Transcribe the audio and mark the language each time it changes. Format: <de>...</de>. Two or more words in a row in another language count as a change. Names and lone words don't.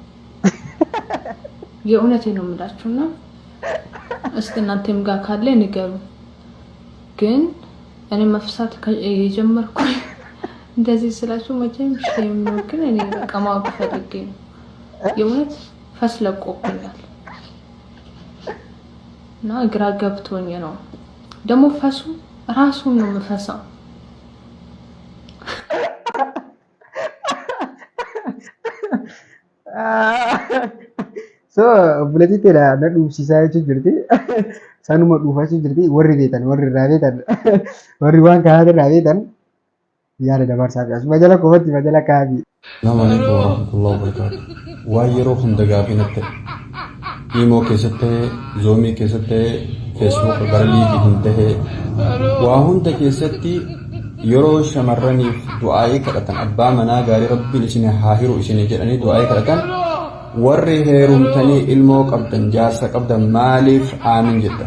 <am>የእውነቴን ነው የምላችሁና እስቲ እናንተም ጋር ካለ ንገሩ። ግን እኔ መፍሳት የጀመርኩኝ እንደዚህ ስላችሁ መቼም ሼም ነው፣ ግን እኔ በቃ ማወቅ ፈልጌ ነው። የእውነት ፈስ ለቆብኛል እና ግራ ገብቶኝ ነው። ደግሞ ፈሱ ራሱን ነው የምፈሳው።</am> <om>So bulatitteedha na dhuubsisaa jechuun jirti. Sanuma dhuufachuu jirti. Warri beekan, warri irraa beekan, warri waan kanaa irraa beekan yaada dabarsaa fi asuma jala kofatti majala kaafi.</om> <ar>السلام عليكم ورحمة الله وبركاته.</ar> <om>Waa yeroo hunda gaafinatti imo keessatti zoomii keessatti feesbuuk gara liivii hin tahe waa hunda keessatti yeroo shamarraniif du'aa'ii kadhatan abbaa manaa gaarii rabbiin isin haa hiru isin jedhanii du'aa'ii kadhatan warri heerumtanii ilmoo qabdan jaarsa qabdan maaliif aamin jedhan</om>